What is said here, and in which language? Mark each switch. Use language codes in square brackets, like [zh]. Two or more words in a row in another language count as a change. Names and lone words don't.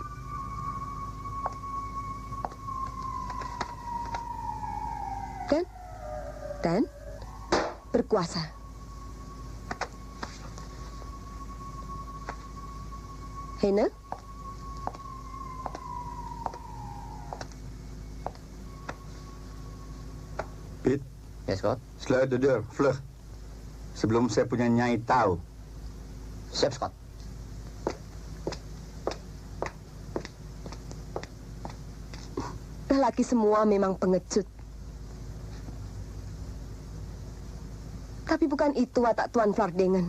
[id] Dan berkuasa. Hena? Pit. Yes, Scott. [nl] Sluit de deur, vlug. [id] Sebelum saya punya Nyai tahu. Siap, Scott. Lelaki semua memang pengecut. Tapi bukan itu watak Tuan Fardingan.